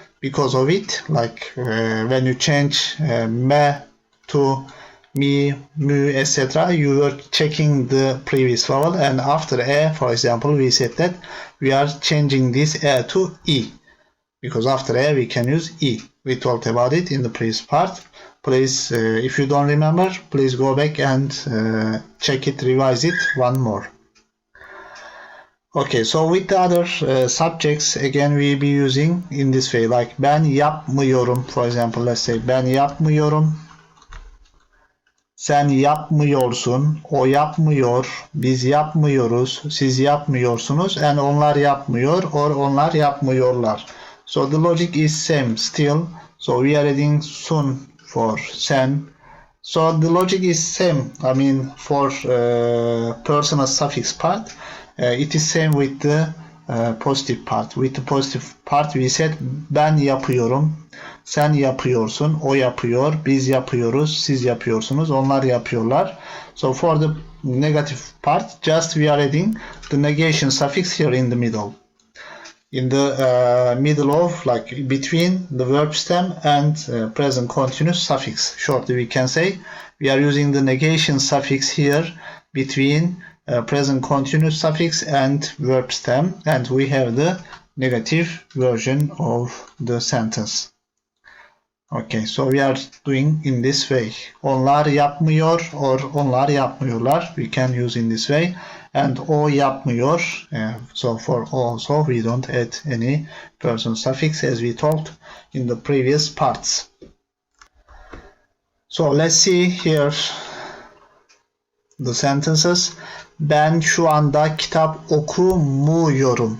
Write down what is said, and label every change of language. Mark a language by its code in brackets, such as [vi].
[en] Because of it, like when you change me to mi, mu, etc., you were checking the previous vowel, and after e, for example, we said that we are changing this e to e, because after e we can use e. We talked about it in the previous part. Please, if you don't remember, please go back and check it, revise it one more. Okay, so with the other subjects, again we'll be using in this way, like ben yapmıyorum, for example, let's say [tr] ben yapmıyorum, sen yapmıyorsun, o yapmıyor, biz yapmıyoruz, siz yapmıyorsunuz, [en] and onlar yapmıyor, or [tr] onlar yapmıyorlar. [en] So the logic is same still, so we are adding sun for sen. So the logic is same, I mean for personal suffix part. It is same with the positive part. With the positive part we said [tr] ben yapıyorum, sen yapıyorsun, o yapıyor, biz yapıyoruz, siz yapıyorsunuz, onlar yapıyorlar. [en] So for the negative part, just we are adding the negation suffix here in the middle. In the middle of, like between the verb stem and present continuous suffix. Shortly we can say we are using the negation suffix here between present continuous suffix and verb stem, and we have the negative version of the sentence. Okay, so we are doing in this way. [tr] Onlar yapmıyor [en] or [tr] onlar yapmıyorlar. [en] We can use in this way. And [tr] o yapmıyor. [en] So for o also we don't add any person suffix as we talked in the previous parts. So let's see here the sentences. [tr] Ben şu anda kitap okumuyorum.